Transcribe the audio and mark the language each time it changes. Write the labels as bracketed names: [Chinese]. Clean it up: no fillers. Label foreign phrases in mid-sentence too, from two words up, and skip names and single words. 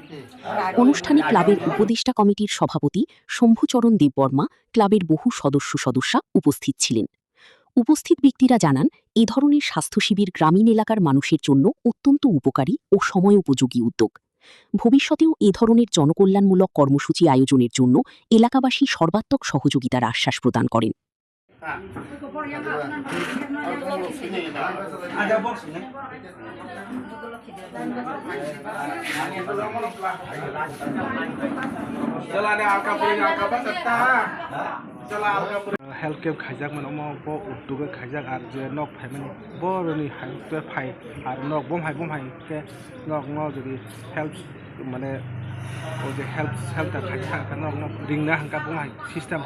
[Bangla] অনুষ্ঠানে ক্লাবের উপদেষ্টা কমিটির সভাপতি শম্ভুচরণ দেববর্মা, ক্লাবের বহু সদস্যা উপস্থিত ছিলেন। উপস্থিত ব্যক্তিরা জানান, এ ধরনের স্বাস্থ্য শিবির গ্রামীণ এলাকার মানুষের জন্য অত্যন্ত উপকারী ও সময়োপযোগী উদ্যোগ। ভবিষ্যতেও এ ধরনের জনকল্যাণমূলক কর্মসূচি আয়োজনের জন্য এলাকাবাসী সর্বাত্মক সহযোগিতার আশ্বাস প্রদান করেন। [English] health camp [Kok Borok] खाइजाक मोन बो उद्योग खाइजाक आर जे नक फाइमानि बरनि हेल्थ फाइ आर नक बम हाइ के नक न जदि हेल्थ माने ओ जे हेल्थ खाइजाक नक रिंना हंका बम हाइ सिस्टम